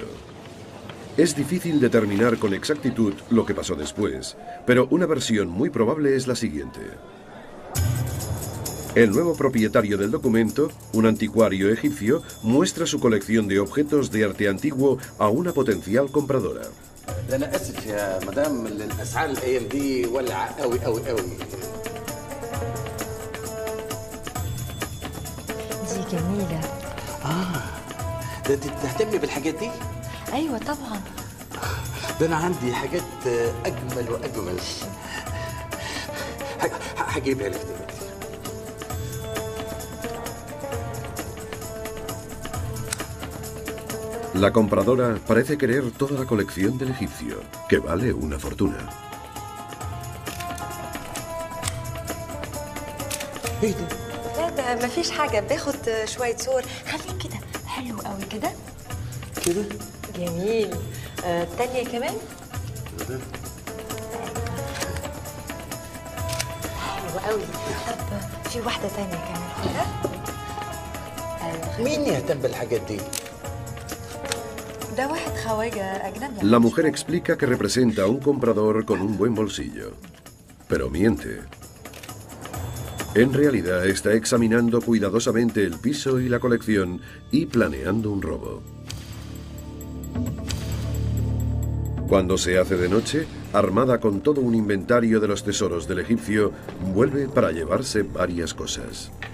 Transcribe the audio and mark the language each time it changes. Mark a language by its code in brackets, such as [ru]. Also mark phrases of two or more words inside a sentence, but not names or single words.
[es] Es difícil determinar con exactitud lo que pasó después, pero una versión muy probable es la siguiente. El nuevo propietario del documento, un anticuario egipcio, muestra su colección de objetos de arte antiguo a una potencial compradora. [ar] أيوة طبعا. ده أنا عندي حاجات أجمل وأجمل. هجيبها لك دلوقتي. [es] La compradora parece querer toda la colección del egipcio, que vale una fortuna. [ar] إيه ده؟ لا ده مفيش حاجة، باخد شوية صور. خليك كده حلو قوي كده. كده؟ جميل. التانية كمان؟ حلو قوي. طب في واحدة تانية كمان كده؟ مين يهتم بالحاجات دي؟ ده واحد خواجة أجنبي. [es] La mujer explica que representa a un comprador con un buen bolsillo, pero miente. En realidad está examinando cuidadosamente el piso y la colección y planeando un robo. Cuando se hace de noche, armada con todo un inventario de los tesoros del egipcio, vuelve para llevarse varias cosas.